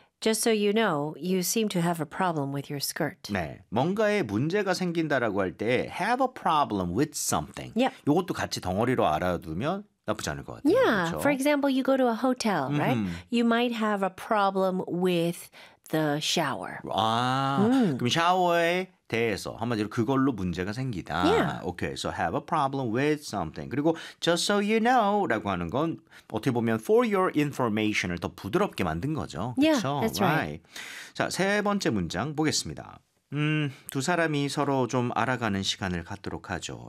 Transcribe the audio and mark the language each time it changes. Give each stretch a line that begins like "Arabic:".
English: Just so you know, you seem to have a problem with your skirt.
Korean: 네, 뭔가에 문제가 생긴다라고 할 때
English: have a problem with something. Yep.
Korean: 이것도 같이 덩어리로 알아두면 나쁘지 않을 것 같아요.
English: Yeah,
Korean: 그렇죠?
English: for example, you go to a hotel, mm-hmm. right? You might have a problem with the shower. 아, mm.
Korean: 그럼 샤워에 대해서 한마디로 그걸로 문제가 생기다.
English: Yeah. Okay, so have a problem with something.
Korean: 그리고
English: just so you know
Korean: 라고 하는 건 어떻게 보면
English: for your information
Korean: 을 더 부드럽게 만든 거죠. 그렇죠?
English: Yeah, that's right. right.
Korean: 자, 세 번째 문장 보겠습니다. 두 사람이 서로 좀 알아가는 시간을 갖도록 하죠.